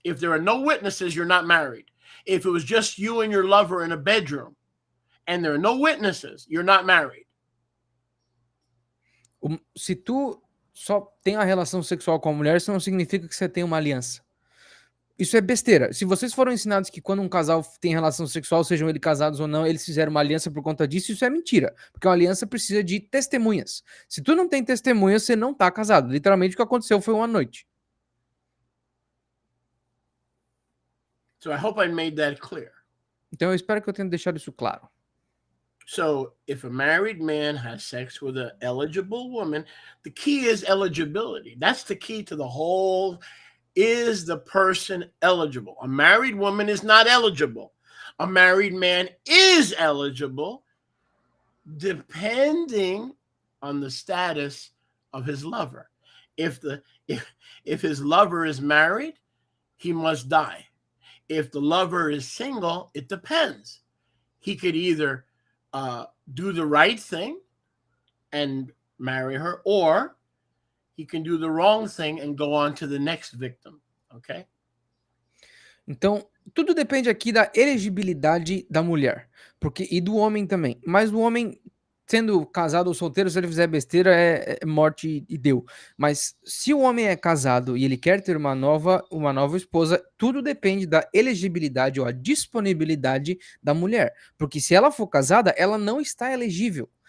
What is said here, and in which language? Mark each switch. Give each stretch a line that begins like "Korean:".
English: If there are no witnesses, you're not married. If it was just you and your lover in a bedroom and there are no witnesses, you're not married.
Portuguese: Se tu só tem a relação sexual com a mulher, isso não significa que você tem uma aliança. Isso é besteira. Se vocês foram ensinados que quando um casal tem relação sexual, sejam eles casados ou não, eles fizeram uma aliança por conta disso, isso é mentira. Porque uma aliança precisa de testemunhas. Se tu não tem testemunhas, você não tá casado. Literalmente o que aconteceu foi uma noite.
English: So I hope I made that clear.
Portuguese: Então eu espero que eu tenha deixado isso claro.
English: So if a married man has sex with an eligible woman, the key is eligibility. That's the key to the whole. Is the person eligible? A married woman is not eligible. A married man is eligible depending on the status of his lover. If his lover is married, he must die. If the lover is single, it depends. He could either do the right thing and marry her, or he can do the wrong thing and go on to the next victim, okay?
Portuguese: Então, tudo depende aqui da elegibilidade da mulher, porque e do homem também. Mas o homem, sendo casado ou solteiro, se ele fizer besteira, é morte e deu. Mas se o homem é casado e ele quer ter uma nova esposa, tudo depende da elegibilidade ou a disponibilidade da mulher. Porque se ela for casada, ela não está elegível.